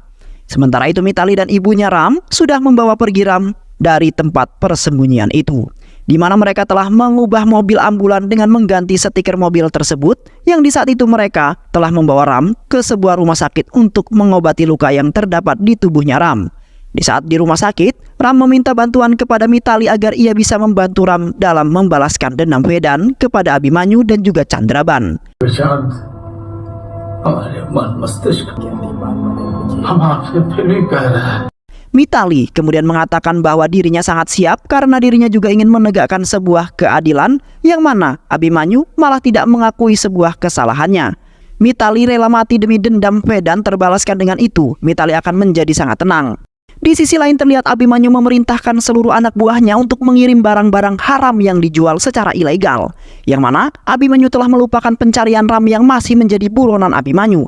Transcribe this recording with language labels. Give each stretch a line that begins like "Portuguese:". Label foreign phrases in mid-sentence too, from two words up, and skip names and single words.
Indonesian: Sementara itu Mitali dan ibunya Ram sudah membawa pergi Ram dari tempat persembunyian itu, di mana mereka telah mengubah mobil ambulan dengan mengganti stiker mobil tersebut, yang di saat itu mereka telah membawa Ram ke sebuah rumah sakit untuk mengobati luka yang terdapat di tubuhnya Ram. Di saat di rumah sakit, Ram meminta bantuan kepada Mitali agar ia bisa membantu Ram dalam membalaskan dendam Vedan kepada Abhimanyu dan juga Chandraban.
Hindi: प्रशांत हमारे मन मस्तिष्क हम आपसे फिर भी कह रहे हैं.
Indonesian: Mitali kemudian mengatakan bahwa dirinya sangat siap karena dirinya juga ingin menegakkan sebuah keadilan, yang mana Abhimanyu malah tidak mengakui sebuah kesalahannya. Mitali rela mati demi dendam Vedan terbalaskan. Dengan itu Mitali akan menjadi sangat tenang. Di sisi lain terlihat Abhimanyu memerintahkan seluruh anak buahnya untuk mengirim barang-barang haram yang dijual secara ilegal, yang mana Abhimanyu telah melupakan pencarian Ram yang masih menjadi buronan Abhimanyu.